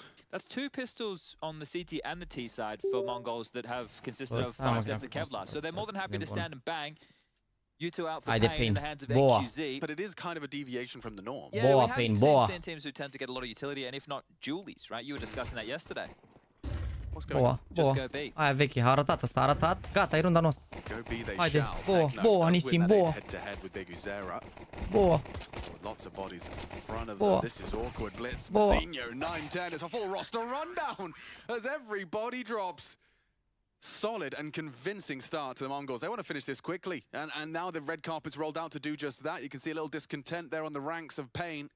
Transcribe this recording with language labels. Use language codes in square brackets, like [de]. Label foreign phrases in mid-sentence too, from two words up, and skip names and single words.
[en] That's 2 pistols on the CT and the T side for Mongols that have consisted of 5 sets of Kevlar. So they're more than happy to stand and bang. U2 out for Pain in the hands of NQZ. But it is kind of a deviation from the norm. Yeah, we haven't seen teams who tend to get a lot of utility, and if not, Julies, right? You were discussing that yesterday. [ro] Boa. Aia veche, a arătat ăsta, a arătat. Gata, e runda noastră. Haide, boa, Nissim, boa. Boa. [en] Lots of bodies in front of them. This is awkward. Blitz, Mazinho, 9-10. It's a full roster rundown as everybody drops. Solid and convincing start to the Mongols. They want to finish this quickly. And now the red carpet's rolled out to do just that. You can see a little discontent there on the ranks of Pain.